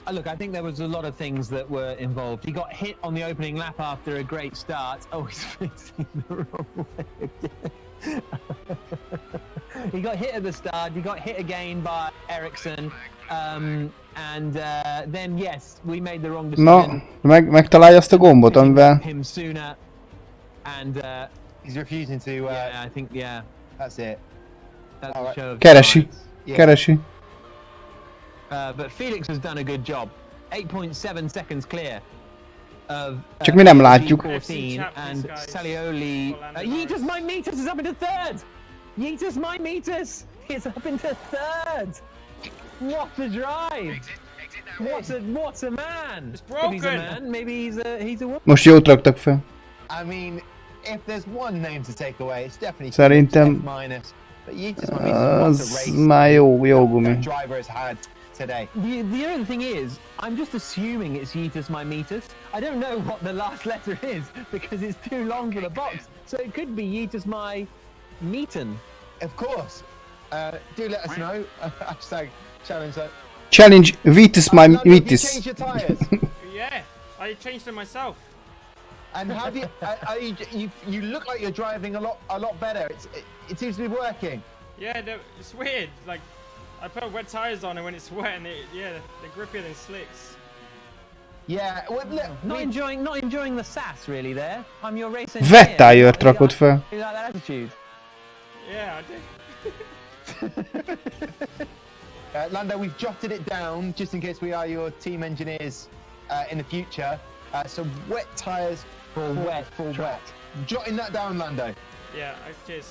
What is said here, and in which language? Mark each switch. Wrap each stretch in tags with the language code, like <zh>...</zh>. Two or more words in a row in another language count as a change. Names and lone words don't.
<en>Look, I think there was a lot of things that were involved. He got hit on the opening lap after a great start. Oh, he's facing the wrong way again. He got hit at the start. He got hit again by Ericsson. And then yes, we made the wrong decision. No,</en> <hu>megtalálja azt a gombot, amivel...</hu> <en>Him sooner. And he's refusing to... yeah, I think, yeah. That's it. That's the show of</en> <hu>Keresi.</hu> <en>But Felix has done a good job. 8.7 seconds clear of</en> <hu>Csak mi nem látjuk.</hu> <en>14 and Salioli. Yeetus my meters is up into third. Yeetus my meters is up into third. What a drive! What a man! It's broken. If he's a man, maybe he's a woman.</en> <hu>Most jót raktak fel.</hu> <en>I mean, if there's one name to take away, it's definitely</en> <hu>Szerintem</hu> <en>F minus. But Yeetus my meters, what a race</en> <hu>már jó gumi.</hu> <en>that driver has had today. The other thing is, I'm just assuming it's Yeetus my meters. I don't know what the last letter is because it's too long for the box. So it could be Yeetus my meeten. Of course. Do let us know. Challenge Vitus my Have you Vitus. changed your tyres? Yeah, I changed them myself. And have you? You look like you're driving a lot better. It seems to be working. Yeah, it's weird. Like, I put wet tires on, and when it's wet, and they're grippier than slicks. Yeah, well, look, Not enjoying the sass really there. I'm your race engineer.</en> <hu>Wet tire-t rakott fel.</hu> <en>You like that attitude? Yeah, I did. Lando, we've jotted it down just in case we are your team engineers in the future. So wet tyres For wet. Jotting that down, Lando. Yeah, cheers.</en>